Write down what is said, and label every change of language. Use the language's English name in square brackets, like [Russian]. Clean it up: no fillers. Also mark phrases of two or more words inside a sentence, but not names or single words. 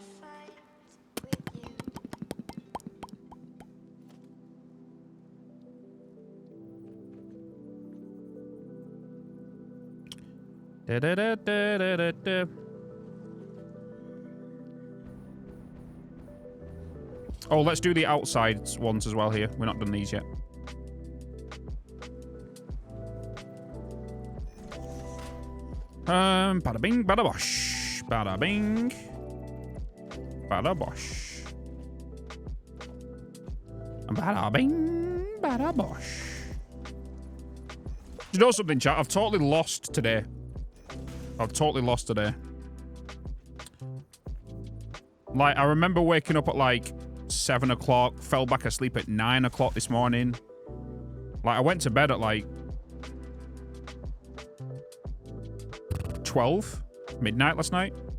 [English] Da, da, da, da, da, da, da. Oh, let's do the outside ones as well here. We're not done these yet. Bada bing, bada bosh. Bada bing. Bada bosh. Bada bing, bada bosh. You know something, chat? I've totally lost today. Like, I remember waking up at like 7 o'clock, fell back asleep at 9 o'clock this morning. Like, I went to bed at like 12 midnight last night.